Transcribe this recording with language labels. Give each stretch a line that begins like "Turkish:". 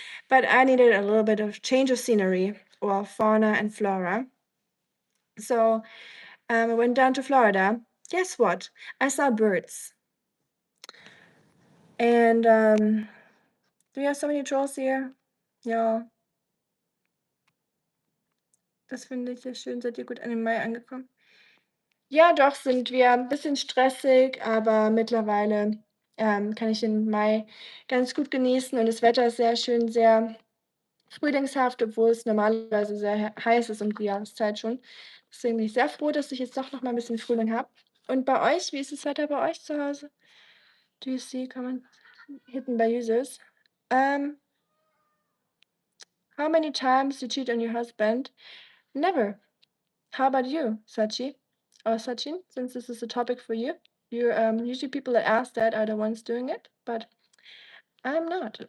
English: But I needed a little bit of change of scenery, or fauna and flora. So I went down to Florida. Guess what? I saw birds. And do we have so many trolls here?
German: Ja. Das finde ich sehr schön. Seid ihr gut an den Mai angekommen? Ja, doch, sind wir. Ein bisschen stressig, aber mittlerweile kann ich den Mai ganz gut genießen und das Wetter ist sehr schön, sehr frühlingshaft, obwohl es normalerweise sehr heiß ist um die Jahreszeit schon. Deswegen bin ich sehr froh, dass ich jetzt doch noch mal ein bisschen Frühling habe. Und bei euch, wie ist das Wetter bei euch zu Hause?
English: Do you see comment hidden by users? How many times you cheat on your husband? Never. How about you, Sachi? Or Sachin, since this is a topic for you? You usually people that ask that are the ones doing it, but I'm not.